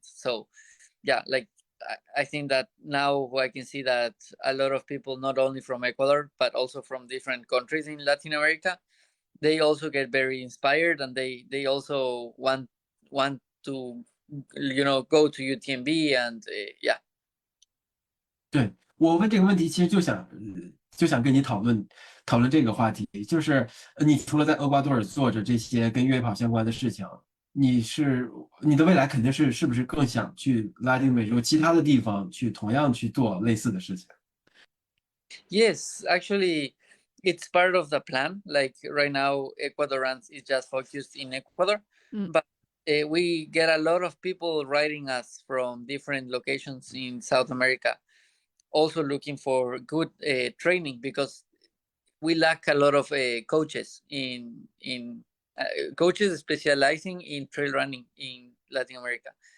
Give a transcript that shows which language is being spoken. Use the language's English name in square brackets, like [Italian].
[English] So like I think that now I can see that a lot of people, not only from Ecuador, but also from different countries in Latin America, they also get very inspired, and they also want to, go to UTMB, and [Chinese] 对，我问这个问题，其实就想跟你讨论这个话题，就是你除了在厄瓜多尔做着这些跟越野跑相关的事情，你的未来肯定是不是更想去拉丁美洲其他的地方去同样去做类似的事情？ [English] Yes, actually, it's part of the plan. Like right now, Ecuadorians is just focused in Ecuador, but we get a lot of people writing us from different locations in South America, also looking for good training, because we lack a lot of coaches in coaches specializing in trail running in Latin America.